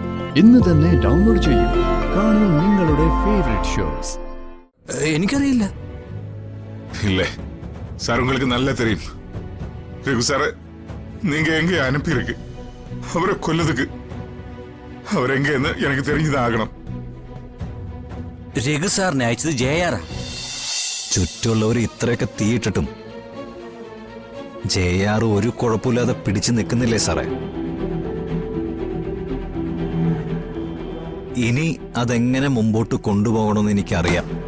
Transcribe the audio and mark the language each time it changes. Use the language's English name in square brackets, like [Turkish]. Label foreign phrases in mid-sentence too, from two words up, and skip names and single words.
[Malayalam] ഇന്ന് തന്നെ ഡൗൺലോഡ് ചെയ്യൂ. കാണൂ നിങ്ങളുടെ ഫേവറേറ്റ് ഷോസ്. എനിക്കറിയില്ല. [Tamil] இல்ல சார், உங்களுக்கு நல்லா தெரியும். ரகு சார், நீங்க எங்க அனுப்பியிருக்கு அவரை கொல்லதுக்கு. அவர் எங்கன்னு எனக்கு தெரிஞ்சுதான் ஆகணும். [Malayalam] രഘു സാറിനെ അയച്ചത് ജയാറാ. ചുറ്റുള്ളവർ ഇത്രയൊക്കെ തീയിട്ടിട്ടും ജയാറ് ഒരു കുഴപ്പമില്ലാതെ പിടിച്ചു നിൽക്കുന്നില്ലേ സാറേ? ഇനി അതെങ്ങനെ മുമ്പോട്ട് കൊണ്ടുപോകണമെന്ന് എനിക്കറിയാം.